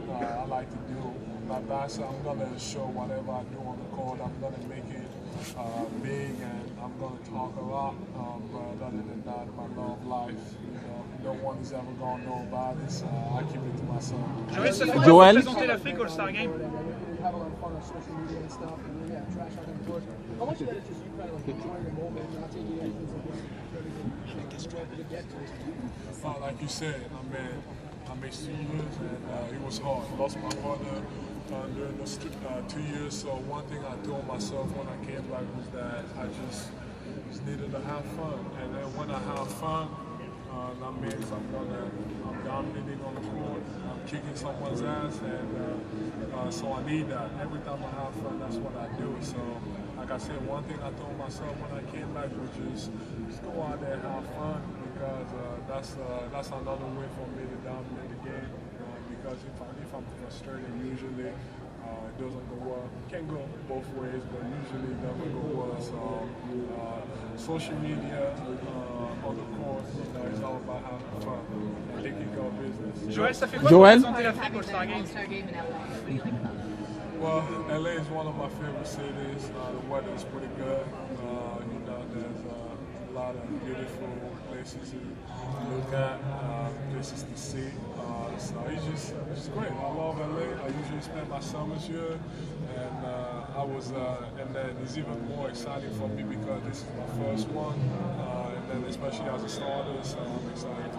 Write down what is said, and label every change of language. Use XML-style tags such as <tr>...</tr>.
<en>I like to do my best. I'm gonna show whatever I do on the court. I'm gonna make it big, and I'm gonna talk a lot. But other than that, my love life, no one is ever gonna know about it. So I keep it to myself.</en> <fr>Joël, présenter l'Afrique au Star Game.</fr> <en>Have a lot of fun on social media and stuff, and yeah, trash out on the court. How much of that is just you kind of like enjoying the moment, not taking anything for granted? Like you said, I made 2 years, and it was hard. I lost my brother during those 2 years. So one thing I told myself when I came back was that I just needed to have fun, and then when I have fun, that means I'm dominating on the court, I'm kicking someone's ass, and so I need that. Every time I have fun, that's what I do. So, like I said, one thing I told myself when I came back was just go out there and have fun, because that's another way for me to dominate the game. Because if I'm frustrated, usually it doesn't go well. It can go both ways, but usually it doesn't go well. So social media on the court, it's all about having fun and taking care of business.</en> <fr>Joël, ça fait quoi de représenter l'Afrique au Star Game?</fr> <en>Well, LA is one of my favorite cities. The weather is pretty good. There's a lot of beautiful places to look at, places to see. So it's just great. I love LA. I usually spend my summers here, and and then it's even more exciting for me because this is my first one, and then especially as a starter, so I'm excited.</en>